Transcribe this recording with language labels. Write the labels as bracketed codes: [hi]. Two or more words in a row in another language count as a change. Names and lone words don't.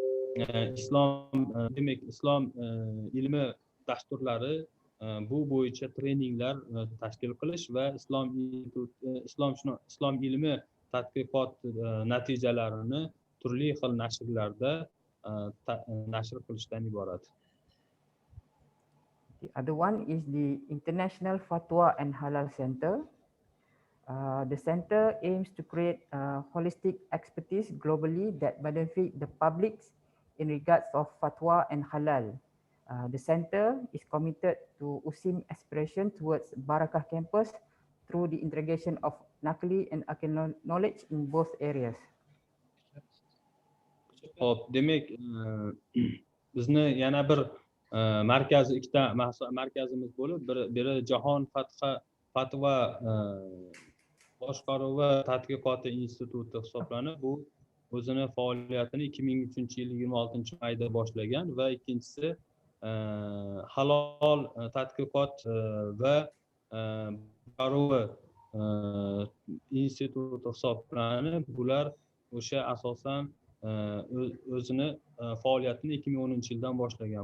[uz] islom ilmi dasturlari bu bo'yicha treninglar tashkil qilish va islom ilmi tadqiqot natijalarini turli xil nashrlarda nashr qilishdan iborat. [en] The other one is the International Fatwa and Halal Center. The center aims to create holistic expertise globally that benefit the public in regards of fatwa and halal. The center is committed to USIM aspiration towards Barakah campus through the integration of Nakli and Akil knowledge in both areas. [uz] Hop, demak, bizni yana bir markaz, ikkita markazimiz bo'lib, biri Jahon fatva boshqaruvi va tadqiqoti instituti hisoblanib, bu o'zini faoliyatini 2003-yil 26-mayda boshlagan va ikkinchisi halol tadqiqot va boshqaruvi instituti hisoblanib, bular o'sha asosan o'zini faoliyatini 2010-yildan boshlagan.